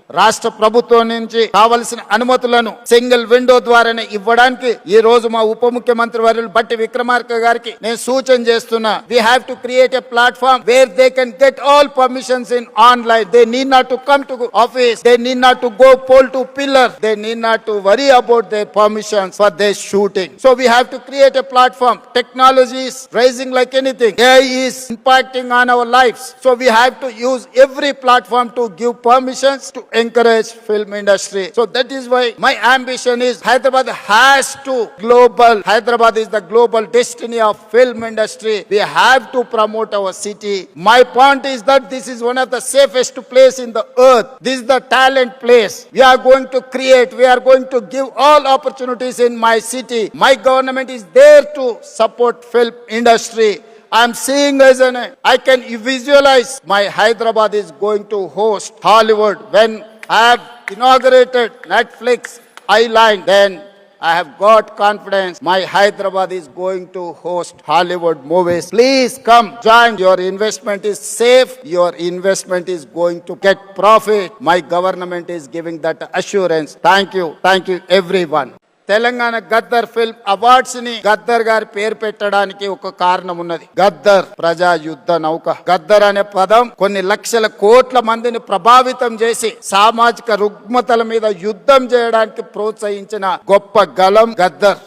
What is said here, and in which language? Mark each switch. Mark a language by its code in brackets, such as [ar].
[te] రాష్ట్ర ప్రభుత్వం నుంచి కావలసిన అనుమతులను సింగిల్ విండో ద్వారానే ఇవ్వడానికి ఈ రోజు మా ఉప ముఖ్యమంత్రి వర్యులు బట్టి విక్రమార్క గారికి నేను సూచన చేస్తున్నా. [en] We have to create a platform where they can get all permissions in online. They need not to come to office, they need not to go pole to pillar, they need not to worry about their permissions for their shooting. So we have to create a platform. Technology is rising like anything. AI is impacting on our lives. So we have to use every platform to give permissions to encourage film industry. So that is why my ambition is Hyderabad has to global. Hyderabad is the global destiny of film industry. We have to promote our city. My point is that this is one of the safest place in the earth. This is the talent place. We are going to create, we are going to give all opportunities in my city. My government is there to support film industry. I am seeing as I can visualize my Hyderabad is going to host Hollywood. When I have inaugurated Netflix Island, then I have got confidence my Hyderabad is going to host Hollywood movies. Please come join. Your investment is safe. Your investment is going to get profit. My government is giving that assurance. Thank you. Thank you everyone. [te] Telangana Gaddar film awards ని గద్దర్ గారి పేరు పెట్టడానికి ఒక కారణం ఉన్నది. గద్దర్ ప్రజా యుద్ధ నౌక. గద్దర్ అనే పదం కొన్ని లక్షల కోట్ల మందిని ప్రభావితం చేసి సామాజిక రుగ్మతల మీద యుద్ధం చేయడానికి ప్రోత్సహించిన గొప్ప గలం గద్దర్.